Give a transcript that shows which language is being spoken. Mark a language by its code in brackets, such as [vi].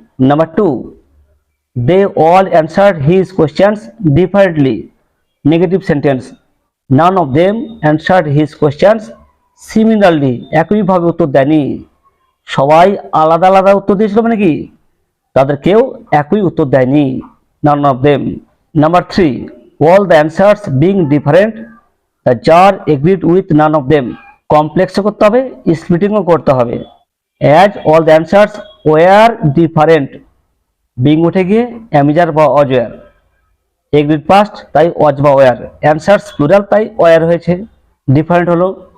[en] Number 2, they all answered his questions differently. Negative sentence, none of them answered his questions similarly. [bn] একইভাবে উত্তর দেয়নি, সবাই আলাদা আলাদা উত্তর দিয়েছিল, মানে কি তাদের কেউ একই উত্তর দেয়নি, [en] None of them. Number 3, all the answers being different, the jar agreed with none of them. [bn] কমপ্লেক্সও করতে হবে, স্প্লিটিংও করতে হবে। [en] As all the answers were different, [bn] being উঠে গিয়ে অ্যামিজার বা অজয়ার, এগ্রিড পাস্ট তাই ওয়াজ বা ওয়ার, অ্যান্সার্স প্লুরাল তাই ওয়ার হয়েছে, ডিফারেন্ট হলো।